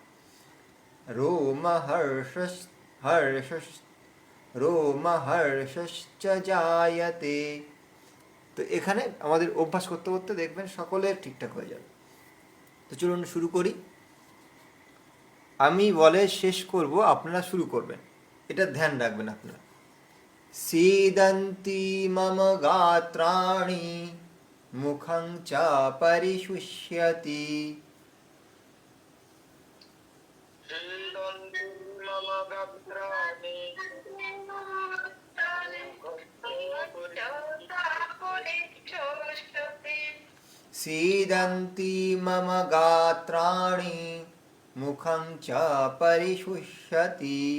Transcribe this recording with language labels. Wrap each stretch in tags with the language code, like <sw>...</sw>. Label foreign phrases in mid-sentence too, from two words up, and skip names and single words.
<sa>রোমহর্ষশ্চ, হর্ষশ্চ, রোমহর্ষশ্চ জায়তে।</sa> <bn>তো এখানে আমাদের অভ্যাস করতে করতে দেখবেন সকলের ঠিকঠাক হয়ে যাবে। তো চলুন শুরু করি। আমি বলে শেষ করব, আপনারা শুরু করবেন, এটা ধ্যান রাখবেন আপনারা।</bn> <sa>सीदन्ति मम गात्राणि मुखं च परिशुष्यति, सीदन्ति मम गात्राणि सीदन्ति मम गात्राणि मुखं च परिशुष्यति,</sa>